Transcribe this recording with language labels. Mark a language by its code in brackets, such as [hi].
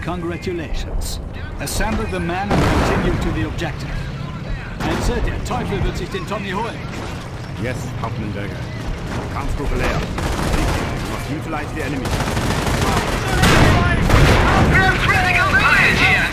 [en] Congratulations. Assemble the men and continue to the objective. [de] Also, der Teufel wird sich den Tommy holen. [en] Yes, [de] Hauptmannberger. Kampfgruppe Leer. [en] We must utilize the enemy. We're critical fire here!